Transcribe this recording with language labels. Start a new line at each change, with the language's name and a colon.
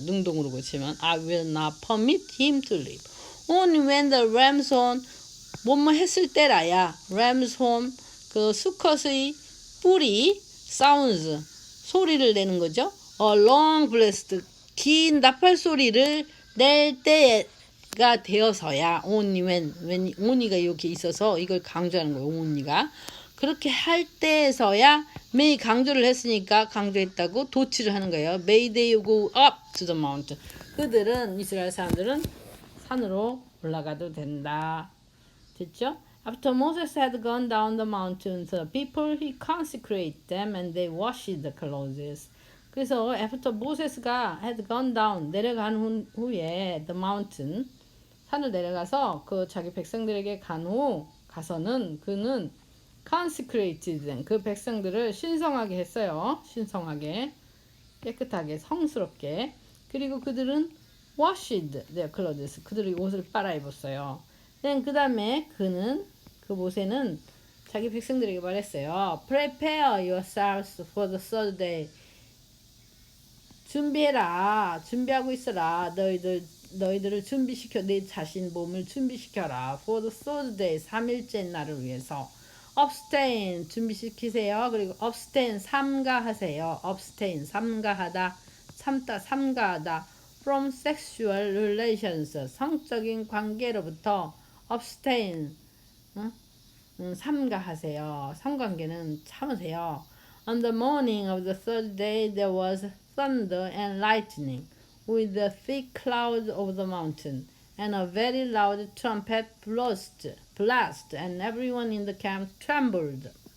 Korean: 능동으로 고치면
English: I will not permit him to live. Only when the ram's horn
Korean: 뭐뭐 했을 때라야
English: ram's horn
Korean: 그 수컷의 뿔이
English: sounds
Korean: 소리를 내는 거죠.
English: A long blast
Korean: 긴 나팔 소리를 낼 때가 되어서야
English: only when
Korean: only가 이렇게 있어서 이걸 강조하는 거예요. only가 그렇게 할 때에서야 may 강조를 했으니까 강조했다고 도치를 하는 거예요.
English: May they go up to the mountain.
Korean: 그들은 이스라엘 사람들은 산으로 올라가도 된다. 됐죠?
English: After Moses had gone down the mountain, the people he consecrated them and they washed the clothes.
Korean: 그래서 after Moses가
English: had gone down
Korean: 내려간 후에
English: the mountain
Korean: 산을 내려가서 그 자기 백성들에게 간 후 가서는 그는
English: consecrated them.
Korean: 그 백성들을 신성하게 했어요. 신성하게, 깨끗하게, 성스럽게. 그리고
English: 그들은 washed their clothes.
Korean: 그들이 옷을 빨아입었어요. 그 다음에 그 모세는 자기 백성들에게 말했어요.
English: Prepare yourselves for the third day.
Korean: 준비해라. 준비하고 있어라. 너희들을 준비시켜. 내 자신 몸을 준비시켜라.
English: For the third day.
Korean: 3일째 날을 위해서.
English: Abstain.
Korean: 준비시키세요. 그리고 abstain. 삼가하세요. abstain. 삼가하다. 참다. 삼가하다.
English: From sexual relations.
Korean: 성적인 관계로부터 abstain. 삼가하세요. 성관계는 참으세요.
English: On the morning of the third day there was thunder and lightning with a thick cloud over the mountain and a very loud trumpet blast and everyone in the camp trembled.